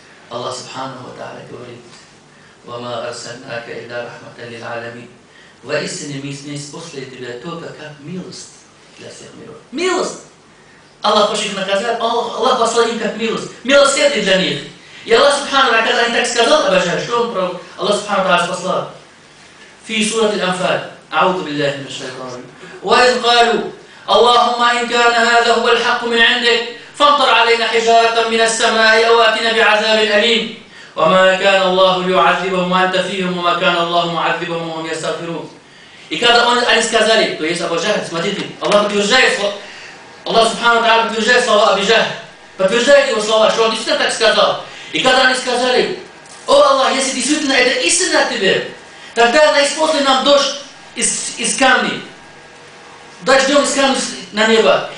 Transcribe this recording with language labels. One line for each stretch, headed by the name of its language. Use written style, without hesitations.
Russian: Аллах Субханаху ва Тааля говорит, «Вама арсалнака илля рахматан лил алямин». Воистине мы спасли тебя только как милость для всех миров. Милость! Аллах хочет их наказать, Аллах послал им как милость. Милосердие для них. И Аллах Субхану, когда они так сказал, Абу Джахль, что он про Аллах Субхану Тааля послал?
Arabic: في سورة الأنفال أعوذ بالله من الشيطان الرجيم وإذ قالوا اللهم إن كان هذا هو الحق من عندك فامطر علينا حجارة من السماء أو آتنا بعذاب أليم وما كان الله ليعذبهم وأنت فيهم وما كان الله معذبهم وهم يستغفرون.
Russian: И когда они сказали, то есть Абу Джахль, смотрите, Аллах подтверждает, Аллах Субхану Тааля подтверждает слова Абу Джахль, подтверждает его слова, что он действительно так сказал. И когда они сказали, о Аллах, если действительно это истина от тебя, тогда исполни нам дождь из камней, дождем из камней на небо.